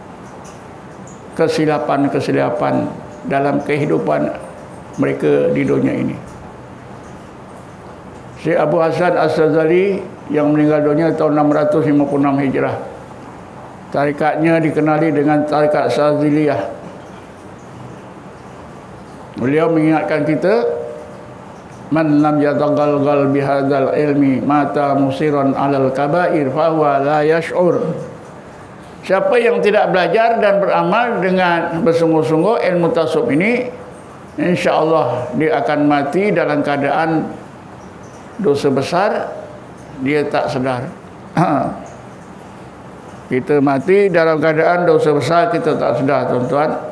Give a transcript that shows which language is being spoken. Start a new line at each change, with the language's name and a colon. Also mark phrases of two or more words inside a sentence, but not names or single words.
Malay: kesilapan-kesilapan dalam kehidupan mereka di dunia ini. Syekh Abu Hasan As-Sazali yang meninggal dunia tahun 656 Hijrah. Tarikatnya dikenali dengan tarikat Saziliyah. Beliau mengingatkan kita,
Arabic: من لم يتغلغل بهذا العلم مات مصرا على الكبائر فهو لا يشعر.
Malay: Siapa yang tidak belajar dan beramal dengan bersungguh-sungguh ilmu tasawuf ini, insya-Allah dia akan mati dalam keadaan dosa besar, dia tak sedar. Kita mati dalam keadaan dosa besar, kita tak sedar, tuan-tuan.